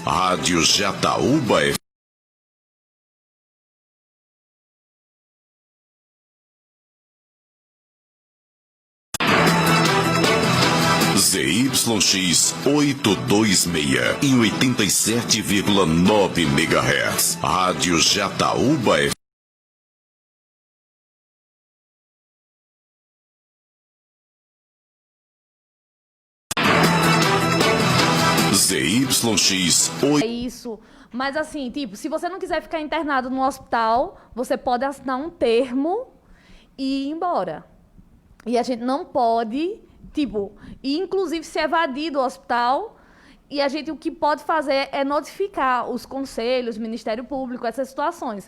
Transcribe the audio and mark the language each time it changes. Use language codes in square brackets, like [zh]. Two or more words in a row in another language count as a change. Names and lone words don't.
[pt] Rádio Jataúba FM. ZYX 826 em 87,9 MHz. Rádio Jataúba FM. ZYX 8... Isso, mas assim, tipo, se você não quiser ficar internado no hospital, você pode assinar um termo e ir embora. E a gente não pode, tipo, inclusive se evadir do hospital, e a gente o que pode fazer é notificar os conselhos, o Ministério Público, essas situações.